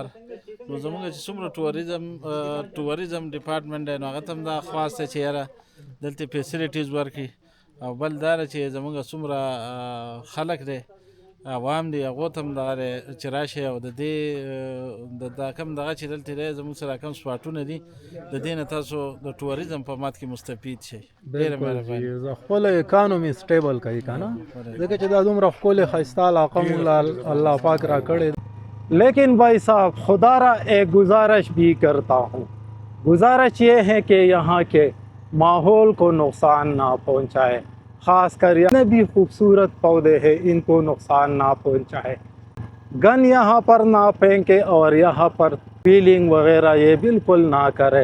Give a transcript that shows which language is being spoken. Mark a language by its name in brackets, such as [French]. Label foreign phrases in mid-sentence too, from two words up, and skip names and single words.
[Pashto] نو زمونږ چې څومره [English] tourism department [Pashto] دی نو هغه ته هم دا خواست دی چې یاره دلته فیسیلیټیز ورکړي، او بل دا ده چې زمونږ څومره خلک دی عوام دی هغو ته هم دغه دی چې راشئ او د دې د کوم دغه چې دلته دی زموږ سره کوم سپاټونه دي د دې نه تاسو د ټوریزم په مات کې مستفید شئ. ډېره مهرباني. خپل [English] economy stable [Pashto] کوي که نه، ځکه چې دا دومره ښکلې ښایسته علاقه مونږ الله پاک را کړې. [Urdu] لیکن بھائی صاحب خدا را ایک گزارش بھی کرتا ہوں، گزارش یہ ہے کہ یہاں کے ماحول کو نقصان نہ پہنچائے، خاص کر جتنے بھی خوبصورت پودے ہیں ان کو نقصان نہ پہنچائے. گن یہاں پر نہ پھینکے اور یہاں پر پیلنگ وغیرہ یہ بالکل نہ کرے.